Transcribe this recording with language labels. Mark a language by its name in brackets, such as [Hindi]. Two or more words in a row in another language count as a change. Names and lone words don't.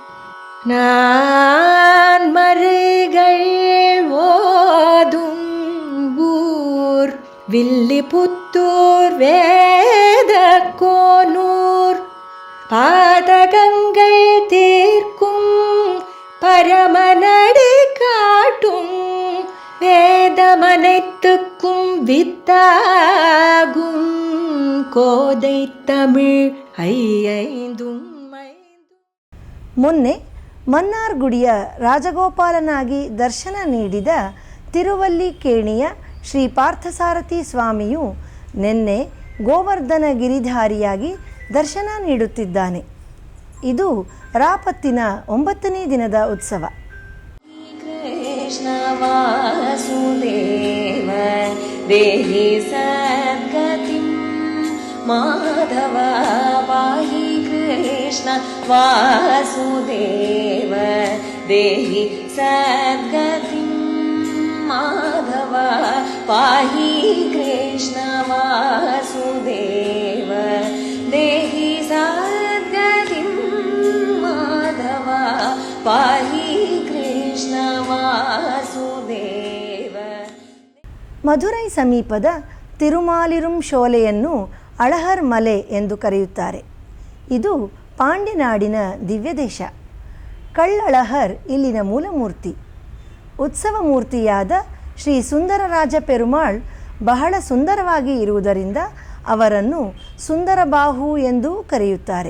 [Tamil] நான் மறைகள் ஓதும் ஊர் வில்லிபுத்தூர் வேத கோனூர் பாதகங்கள் தீர்க்கும் பரமநடி காட்டும் வேதமனைத்துக்கும் வித்தாகும் கோதை தமிழ் ஐந்தும். [Kannada] ಮೊನ್ನೆ ಮನ್ನಾರ್ಗುಡಿಯ ರಾಜಗೋಪಾಲನಾಗಿ ದರ್ಶನ ನೀಡಿದ ತಿರುವಲ್ಲಿಕೇಣಿಯ ಶ್ರೀ ಪಾರ್ಥಸಾರಥಿ ಸ್ವಾಮಿಯು ನಿನ್ನೆ ಗೋವರ್ಧನ ಗಿರಿಧಾರಿಯಾಗಿ ದರ್ಶನ ನೀಡುತ್ತಿದ್ದಾನೆ. ಇದು ರಾಪತ್ತಿನ 9ನೇ ದಿನದ ಉತ್ಸವ. [Sanskrit] ಕೃಷ್ಣ ವಾಸುದೇವ ದೇಹಿ ಸದ್ಗತಿಂ ಮಾಧವ ಪಾಹಿ ಕೃಷ್ಣ ವಾಸುದೇವ ದೇಹಿ ಸದ್ಗತಿಂ ಮಾಧವ ಪಾಹಿ ಕೃಷ್ಣ ವಾಸುದೇವ ದೇಹಿ ಸದ್ಗತಿಂ ಮಾಧವ ಪಾಹಿ ಕೃಷ್ಣ ವಾಸುದೇವ. [Kannada] ಮಧುರೈ ಸಮೀಪದ ತಿರುಮಾಲಿರುಂ ಶೋಲೆಯನ್ನು ಅಳಹರ್ ಮಲೆ ಎಂದು ಕರೆಯುತ್ತಾರೆ. ಇದು ಪಾಂಡ್ಯನಾಡಿನ ದಿವ್ಯದೇಶ. ಕಳ್ಳಳಹರ್ ಇಲ್ಲಿನ ಮೂಲಮೂರ್ತಿ. ಉತ್ಸವ ಮೂರ್ತಿಯಾದ ಶ್ರೀ ಸುಂದರರಾಜ ಪೆರುಮಾಳ್ ಬಹಳ ಸುಂದರವಾಗಿ ಇರುವುದರಿಂದ ಅವರನ್ನು ಸುಂದರಬಾಹು ಎಂದು ಕರೆಯುತ್ತಾರೆ.